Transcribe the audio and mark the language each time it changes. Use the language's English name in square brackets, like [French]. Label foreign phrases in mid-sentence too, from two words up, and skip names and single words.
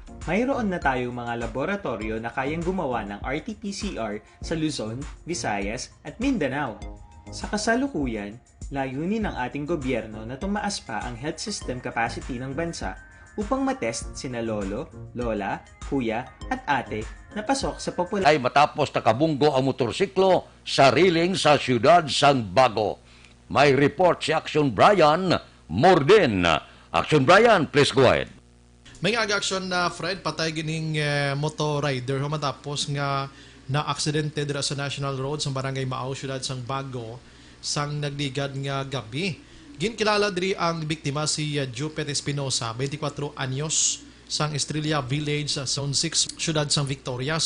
[Filipino] Mayroon na tayong mga laboratorio na kayang gumawa ng RT-PCR sa Luzon, Visayas at Mindanao. Sa kasalukuyan, layunin ng ating gobyerno na tumaas pa ang [English] health system capacity [Filipino] ng bansa upang matest sina lolo, lola, kuya at ate na pasok sa populasyon. Ay [Hiligaynon] matapos nakabunggo ang motorsiklo sa riling sa siyudad sang Bago. May report si Action Brian Morden. [English] Action Brian, please go ahead. [Hiligaynon] May aga-action na Fred, patay gining [English] motor rider [Hiligaynon] matapos nga na-aksidente dira sa National Road sa Barangay Maaw, siyudad sang Bago, sang nagligad nga gabi. Ginkilala diri ang biktima si Jupet Espinosa, 24 anyos, sang Estrella Village sa Zone 6, siyudad sang Victorias.